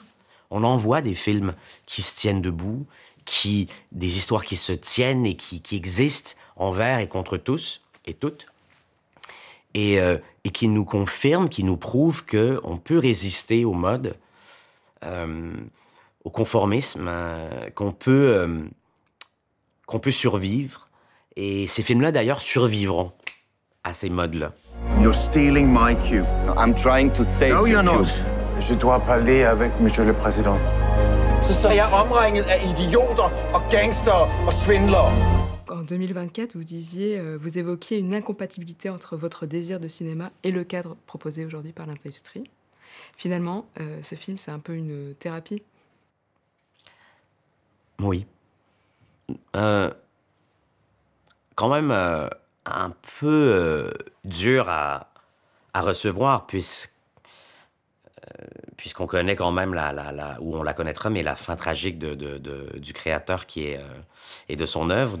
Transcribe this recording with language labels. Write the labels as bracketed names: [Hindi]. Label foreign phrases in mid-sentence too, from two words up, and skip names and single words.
[French] On en voit des films qui se tiennent debout, des histoires qui se tiennent et qui existent envers et contre tous et toutes, et qui nous confirment, qui nous prouvent qu'on peut résister au mode, au conformisme, qu'on peut survivre. Et ces films-là, d'ailleurs, survivront à ces modes-là. [English] You're stealing my cue. No, I'm trying to save No, you're your not. cue. [French] Je dois parler avec Monsieur le Président. [Danish] Så står jeg omringet af idioter og gangster og svindlere. [French] En 2024, vous évoquiez une incompatibilité entre votre désir de cinéma et le cadre proposé aujourd'hui par l'industrie. Finalement, ce film, c'est un peu une thérapie. Oui. Quand même un peu dur à recevoir, puisque puisqu'on connaît quand même ou on la connaîtra, mais la fin tragique du créateur et de son œuvre.